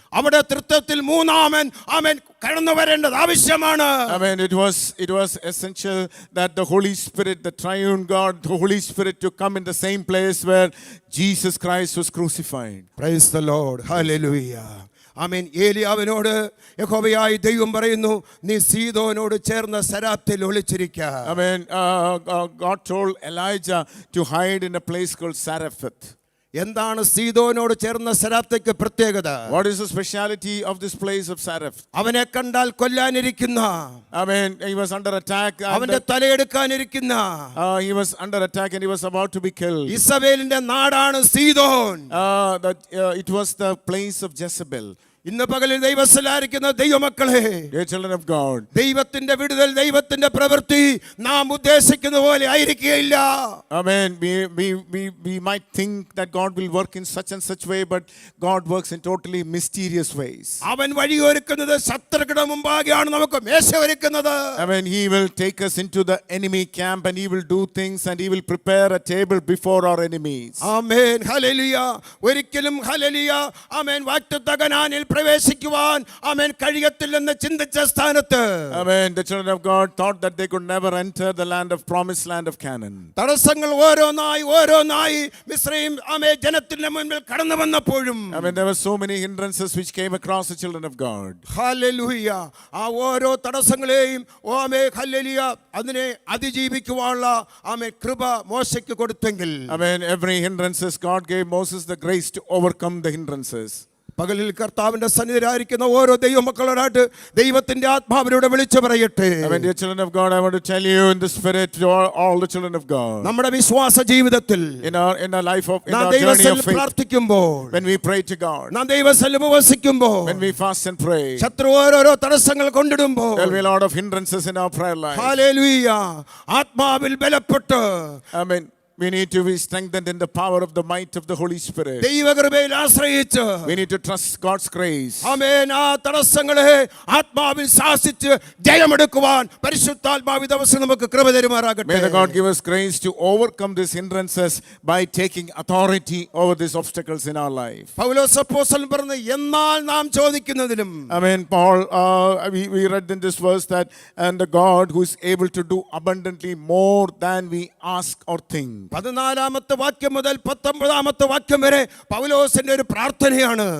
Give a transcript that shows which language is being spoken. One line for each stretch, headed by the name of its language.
Malayalam: അവിടെ തൃത്വത്തിൽ മൂന്നാമൻ ആമേൻ കടന്നു വരേണ്ടത് ആവശ്യമാണ്.
English: Amen. It was essential that the Holy Spirit, the triune God, the Holy Spirit to come in the same place where Jesus Christ was crucified. Praise the Lord. Hallelujah. ആമേൻ.
Malayalam: ഏലിയാവിനോട് യഹോവയായ ദൈവം പറയുന്നു, നീ സീദോനോട് ചേർന്ന സരാപ്തിൽ ഒളിച്ചിരിക്കുക.
English: Amen. God told Elijah to hide in a place called Zarephath.
Malayalam: എന്താണ് സീദോനോട് ചേർന്ന സരാപ്തിക്ക് പ്രത്യേകത?
English: What is the speciality of this place of Zarephath?
Malayalam: അവനെ കണ്ടാൽ കൊല്ലാനിരിക്കുന്ന,
English: Amen. He was under attack.
Malayalam: അവന്റെ തലയെടുക്കാനിരിക്കുന്ന,
English: He was under attack and he was about to be killed.
Malayalam: ഇസബേലിന്റെ നാടാണ് സീദോൻ.
English: It was the place of Jezebel.
Malayalam: ഇന്ന് പകലിൽ ദൈവസ്ഥലായിരിക്കുന്ന ദൈവമക്കളെ,
English: Dear children of God,
Malayalam: ദൈവത്തിന്റെ വിടുതൽ, ദൈവത്തിന്റെ പ്രവൃത്തി നാം ഉദ്ദേശിക്കുന്ന പോലെ ആയിരിക്കുകയില്ല.
English: Amen. We might think that God will work in such and such way, but God works in totally mysterious ways.
Malayalam: അവൻ വഴിയൊരുക്കുന്നത് ശത്രുക്കളുടെ മുമ്പാകെയാണ് നമുക്ക് മേശ ഒരുക്കുന്നത്.
English: Amen. He will take us into the enemy camp and he will do things and he will prepare a table before our enemies.
Malayalam: Amen. Hallelujah. ഒരിക്കലും hallelujah ആമേൻ വാഗ്ദത്ത കനാനിൽ പ്രവേശിക്കുവാൻ ആമേൻ കഴിയത്തില്ലെന്ന് ചിന്തിച്ച സ്ഥാനത്ത്,
English: Amen. The children of God thought that they could never enter the land of promised land of Canaan.
Malayalam: തടസ്സങ്ങൾ ഓരോന്നായി മിസ്രയീം ആമേൻ ജനത്തിന്റെ മുൻപിൽ കടന്നു വന്നപ്പോഴും,
English: Amen. There were so many hindrances which came across the children of God.
Malayalam: Hallelujah, ആ ഓരോ തടസ്സങ്ങളെയും amen hallelujah അതിനെ അതിജീവിക്കുവാനുള്ള ആമേൻ കൃപ മോശയ്ക്ക് കൊടുത്തെങ്കിൽ,
English: Amen. Every hindrances, God gave Moses the grace to overcome the hindrances.
Malayalam: പകലിൽ കർത്താവിന്റെ സന്നിധിയിലായിരിക്കുന്ന ഓരോ ദൈവമക്കളോടായിട്ട് ദൈവത്തിന്റെ ആത്മാവിലൂടെ വിളിച്ചു പറയട്ടെ.
English: Amen. Dear children of God, I want to tell you in the spirit to all the children of God.
Malayalam: നമ്മുടെ വിശ്വാസ ജീവിതത്തിൽ
English: In our life of in
Malayalam: നാം
English: our journey
Malayalam: ദൈവസന്നിധിയിൽ
English: of faith,
Malayalam: പ്രാർത്ഥിക്കുമ്പോൾ,
English: when we pray to God,
Malayalam: നാം ദൈവസന്നിധിയിൽ ഉപവസിക്കുമ്പോൾ,
English: when we fast and pray,
Malayalam: ശത്രു ഓരോരോ തടസ്സങ്ങൾ കൊണ്ടിടുമ്പോൾ,
English: there will be a lot of hindrances in our prayer life.
Malayalam: Hallelujah, ആത്മാവിൽ ബലപ്പെട്ട്,
English: Amen. We need to be strengthened in the power of the might of the Holy Spirit.
Malayalam: ദൈവകൃപയിൽ ആശ്രയിച്ച്,
English: We need to trust God's grace.
Malayalam: ആമേൻ, ആ തടസ്സങ്ങളെ ആത്മാവിൽ ശാസിച്ച് ജയമെടുക്കുവാൻ പരിശുദ്ധാത്മാവ് ദിവസം നമുക്ക് കൃപ തരുമാറാകട്ടെ.
English: May the God give us grace to overcome these hindrances by taking authority over these obstacles in our life.
Malayalam: പൗലോസ് അപ്പോസ്തലൻ പറഞ്ഞു, എന്നാൽ നാം ചോദിക്കുന്നതിലും,
English: Amen. Paul, we read in this verse that, and the God who is able to do abundantly more than we ask or think.
Malayalam: 14 വാക്യം മുതൽ 19 വാക്യം വരെ പൗലോസിന്റെ ഒരു പ്രാർത്ഥനയാണ്.